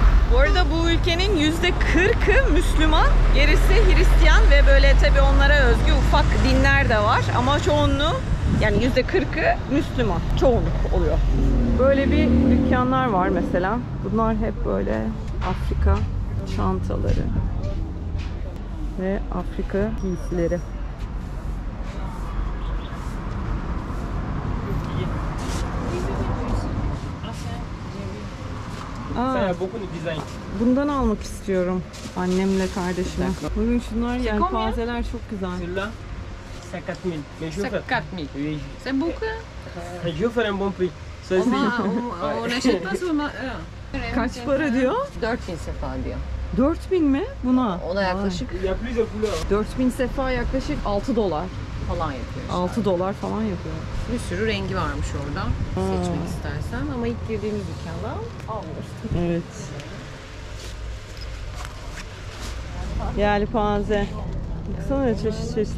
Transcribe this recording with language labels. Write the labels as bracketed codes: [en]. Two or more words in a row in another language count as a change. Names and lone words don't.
[tr] Bu arada bu ülkenin %40'ı Müslüman, gerisi Hristiyan ve böyle tabii onlara özgü ufak dinler de var. Ama çoğunluğu, yani %40'ı Müslüman. Çoğunluk oluyor. Böyle bir dükkanlar var mesela. Bunlar hep böyle Afrika çantaları ve Afrika giysileri. [fr] Ça, il y a beaucoup de designs. [tr] Bundan almak istiyorum annemle kardeşime. Bugün şunlar yelpazeler çok güzel. [fr] Celui-là, c'est à 4000. Mais je vais faire. 4000. Oui, C'est beaucoup. je vais faire un bon prix. Ça, On achète pas sur ma... [tr] Kaç para diyor? 4000 sefa diyor. 4000 mi buna? O da yaklaşık [fr] Il y a plusieurs couleurs. [tr] 4000 sefa yaklaşık 6 dolar. falan yapıyor işte. 6 dolar falan yapıyor. Bir sürü rengi varmış orada. Seçmek istersen ama ilk girdiğimiz dükkanda almıyoruz. Evet. Yelpaze. Baksana çeşit çeşit.